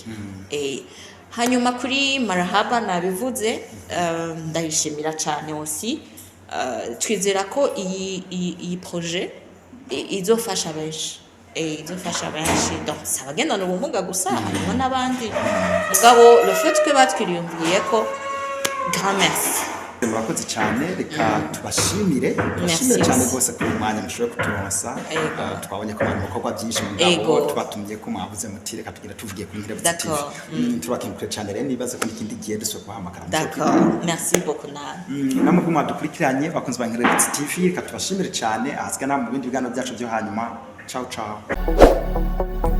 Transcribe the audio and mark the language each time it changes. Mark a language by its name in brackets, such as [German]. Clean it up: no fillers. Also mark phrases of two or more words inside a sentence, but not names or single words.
[Rundi] Hanyuma kuri Marhaba nabivuze, ndayishimira cyane aussi. Twizera ko iyi projet izofasha benshi, izofasha benshi. Donc sabagendana ubumuga gusa, harimo n'abandi, mugabo [French] le fait que [Rundi] batwiriyumviye ko [French] grand merci. [Rundi] Murakoze cyane, reka tubashimire cyane rwose kuri mwanya mushoboye kuturonsa. Twabonye ko mu bikorwa byinshi mugabo tubatumye ko mwabuze muti reka tugira tuvugiye kuri Inkerebutsi TV. Tubakengurukire cyane rero, nibaze ko n'ikindi gihe dusubira guhamagara. [French] D'accord, merci beaucoup [Rundi] namwe ko mwadukurikiranye bakunzi ba Inkerebutsi TV, reka tubashimire cyane. Ahasiga namwe mu bindi biganiro byacu byo hanyuma. [Italian] Ciao ciao.